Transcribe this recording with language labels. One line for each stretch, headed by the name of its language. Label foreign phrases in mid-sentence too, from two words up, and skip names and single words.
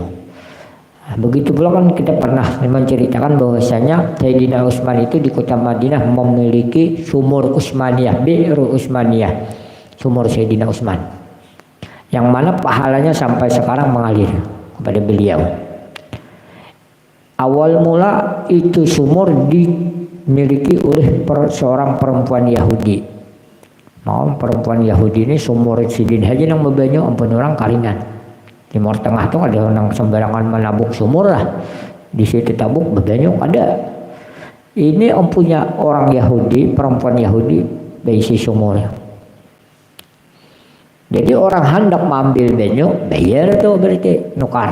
Indonesian: Nah, begitu pula kan kita pernah menceritakan bahwasanya Sayyidina Utsman itu di kota Madinah memiliki sumur Utsmaniyah, Bi'ru Utsmaniyah, sumur Sayyidina Utsman, yang mana pahalanya sampai sekarang mengalir kepada beliau. Awal mula itu sumur dimiliki oleh seorang perempuan Yahudi.
Banjar: Mau perempuan Yahudi ini sumur sidin haji yang membanyu ampun orang kalingan. Timur Tengah tuh ada orang sembarangan menabuk sumur lah. Di situ tabuk bebanyu ada. Ini punya orang Yahudi, perempuan Yahudi berisi sumur. Jadi orang hendak mengambil banyu bayar tuh berarti nukar.